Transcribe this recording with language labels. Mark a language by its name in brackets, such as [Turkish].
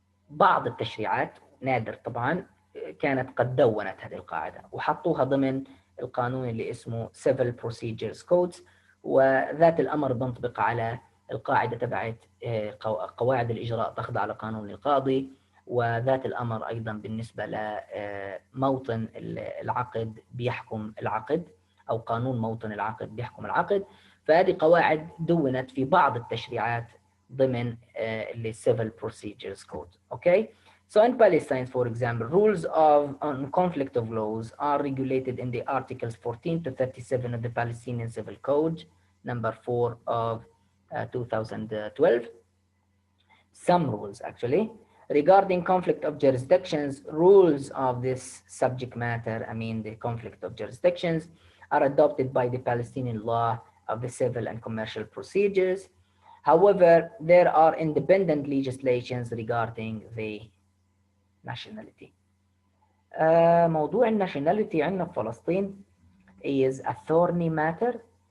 [Arabic] بعض التشريعات، نادر طبعا، كانت قد دونت هذه القاعدة وحطوها ضمن القانون اللي اسمه Civil Procedures Codes، وذات الأمر بينطبق على القاعدة تبعت قواعد الإجراء تخضع لقانون القاضي، وذات الأمر أيضا بالنسبة لموطن العقد بيحكم العقد، أو قانون موطن العقد بيحكم العقد. فهذه قواعد دونت في بعض التشريعات ضمن Civil Procedures Code. [English] Okay, so in Palestine, for example, rules on conflict of laws are regulated in the articles 14 to 37 of the Palestinian Civil Code, number 4 of 2012. Some rules actually regarding conflict of jurisdictions. Rules of this subject matter, I mean the conflict of jurisdictions, are adopted by the Palestinian law of the civil and commercial procedures. However, there are independent legislations regarding the nationality. [Arabic] موضوع الناشوناليتي عندنا في فلسطين [English] is a thorny matter.